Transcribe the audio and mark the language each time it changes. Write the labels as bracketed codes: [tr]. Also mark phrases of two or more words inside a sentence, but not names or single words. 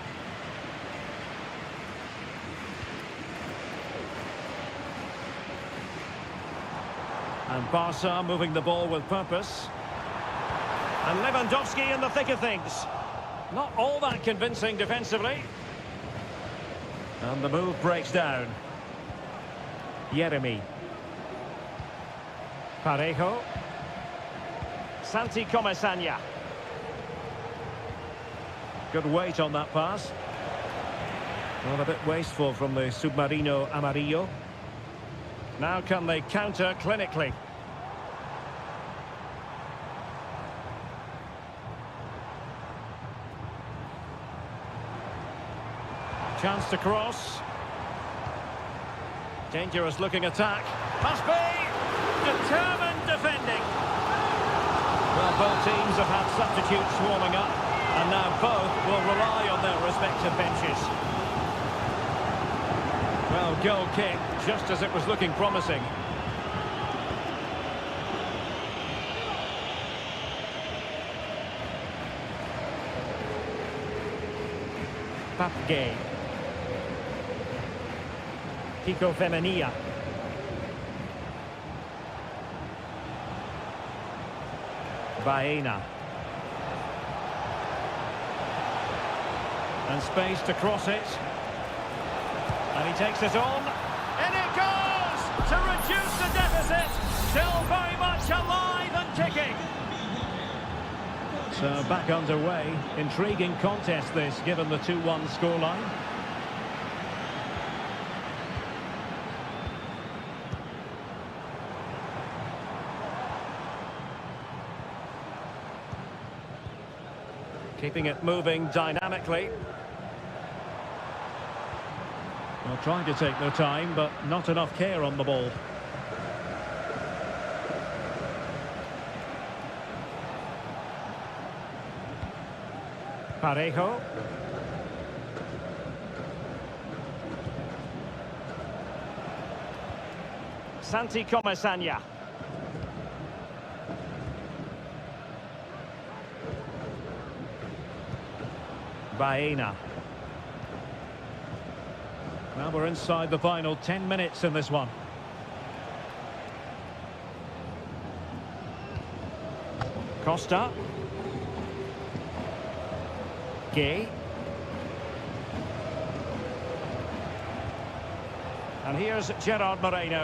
[en] And Barca moving the ball with purpose. And Lewandowski in the thick of things. Not all that convincing defensively. And the move breaks down. Jeremy. Parejo. Santi Comesaña. Good weight on that pass. Well, a bit wasteful from the Submarino Amarillo. Now can they counter clinically? Chance to cross. Dangerous looking attack. Must be! Determined defending. Well, both teams have had substitutes warming up, and now both will rely on their respective benches. Well, goal kick, just as it was looking promising. Papgay. Kiko Femenia. Baena. And space to cross it. And he takes it on. And it goes! To reduce the deficit. Still very much alive and kicking. So back underway. Intriguing contest this, given the 2-1 scoreline. Keeping it moving dynamically. Well, trying to take their time, but not enough care on the ball. Parejo. Santi Comesaña. Baena. Now we're inside the final 10 minutes in this one. Costa. Gay. And here's Gerard Moreno.